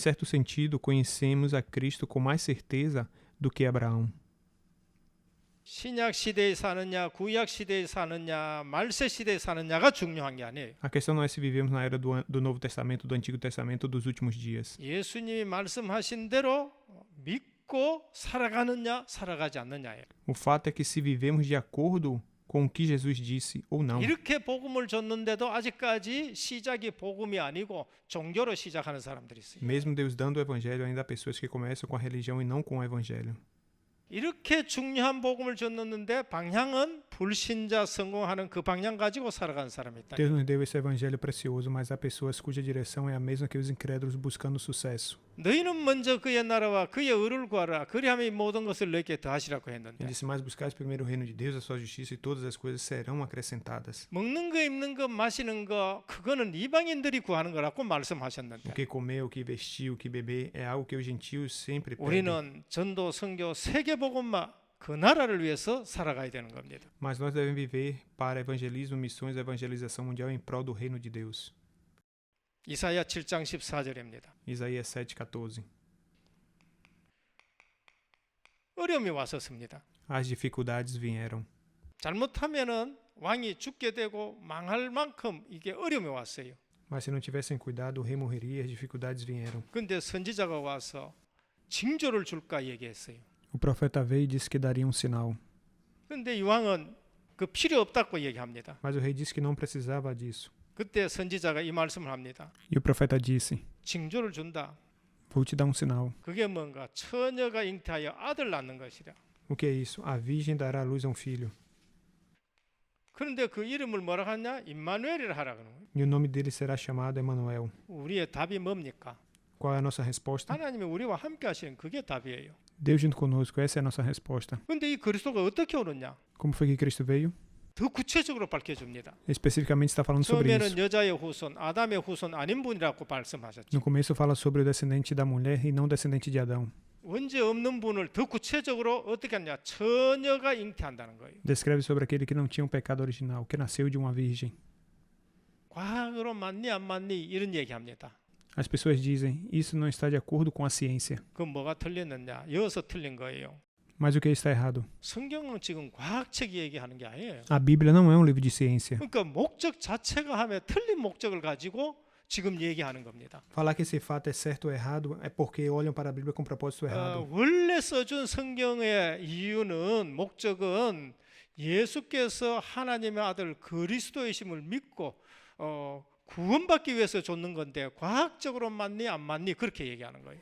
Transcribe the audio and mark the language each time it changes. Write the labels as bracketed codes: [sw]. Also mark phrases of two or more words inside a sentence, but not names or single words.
[pt] Em certo sentido, conhecemos a Cristo com mais certeza do que Abraão. [ko] 신약 시대에 사느냐, 구약 시대에 사느냐, 말세 시대에 사느냐가 중요한 게 아니에요. [pt] A questão não é se vivemos na era do Novo Testamento, do Antigo Testamento ou dos últimos dias. [ko] 예수님이 말씀하신 대로 믿고 살아가느냐, 살아가지 않느냐예요. [pt] O fato é que se vivemos de acordo com o que Jesus disse ou não. [ko] 이렇게 복음을 줬는데도 아직까지 시작이 복음이 아니고 종교로 시작하는 사람들이 있어요. [pt] Mesmo Deus dando o evangelho, ainda há pessoas que começam com a religião e não com o evangelho. [ko] 이렇게 중요한 복음을 줬는데 방향은 불신자 성공하는 그 방향 가지고 살아가는 사람이 있다. [pt] Deus nos deu esse evangelho precioso, mas há pessoas cuja direção é a mesma que os incrédulos buscando sucesso. [ko] 너희는 먼저 그의 나라와 그의 의를 구하라. 그리하면 이 모든 것을 너희에게 더하시라고 했는데. [pt] Ele disse: mais buscais primeiro o reino de Deus, a sua justiça, e todas as coisas serão acrescentadas. [ko] 먹는 거, 입는 거, 마시는 거 그거는 이방인들이 구하는 거라고 말씀하셨는데. [pt] O que comer, o que vestir, o que beber é algo que os gentios sempre pedem. [ko] 우리는 전도, 선교, 세계복음화 그 나라를 위해서 살아가야 되는 겁니다. [pt] Mas nós devemos viver para evangelismo, missões e evangelização mundial em prol do reino de Deus. [ko] 이사야 7장 14절입니다. [pt] Isaías 7:14. [ko] 어려움이 왔었습니다. [pt] As dificuldades vieram. [ko] 잘못하면은 왕이 죽게 되고 망할 만큼 이게 어려움이 왔어요. [pt] Mas se não tivessem cuidado, o rei morreria e as dificuldades vieram. [ko] 근데 선지자가 와서 징조를 줄까 얘기했어요. [pt] O profeta veio e disse que daria um sinal. [ko] 근데 이 왕은 그 필요 없다고 얘기합니다. [pt] Mas o rei disse que não precisava disso. [ko] 그때 선지자가 이 말씀을 합니다. [pt] E o profeta disse: [ko] 징조를 준다. [pt] Vou te dar um sinal. [ko] 그게 뭔가 처녀가 잉태하여 아들 낳는 것이라. [pt] O que é isso? A virgem dará à luz a um filho. [ko] 그런데 그 이름을 뭐라 하냐? 임마누엘이라 하라 그러는 거예요. [pt] E o nome dele será chamado Emanuel. [ko] 우리의 답이 뭡니까? [pt] Qual é a nossa resposta? [ko] 하나님이 우리와 함께 하시는 그게 답이에요. [pt] Deus junto conosco, essa é a nossa resposta. [ko] 근데 이 그리스도가 어떻게 오느냐? [pt] Como foi que Cristo veio? [ko] 더 구체적으로 밝혀줍니다. [pt] Especificamente está falando sobre isso. [ko] 처음에는 여자의 후손, 아담의 후손 아닌 분이라고 말씀하셨죠. [pt] No começo fala sobre o descendente da mulher e não o descendente de Adão. [ko] 원죄 없는 분을 더 구체적으로 어떻게 하냐? 처녀가 잉태한다는 거예요. [pt] Descreve sobre aquele que não tinha um pecado original, que nasceu de uma virgem. [ko] 과학으로 맞니 안 맞니 이런 얘기합니다. [pt] As pessoas dizem, isso não está de acordo com a ciência. [ko] 그럼 뭐가 틀렸느냐? 여기서 틀린 거예요. [pt] Mas o que está errado? [ko] 성경은 지금 과학책이 얘기하는 게 아니에요. [pt] A Bíblia não é um livro de ciência. [ko] 그러니까 목적 자체가 하면 틀린 목적을 가지고 지금 얘기하는 겁니다. [pt] Falar que esse fato é certo ou errado é porque olham para a Bíblia com propósito errado. [ko] 원래 써준 성경의 이유는 목적은 예수께서 하나님의 아들 그리스도이심을 믿고 구원받기 위해서 줬는 건데 과학적으로 맞니 안 맞니 그렇게 얘기하는 거예요.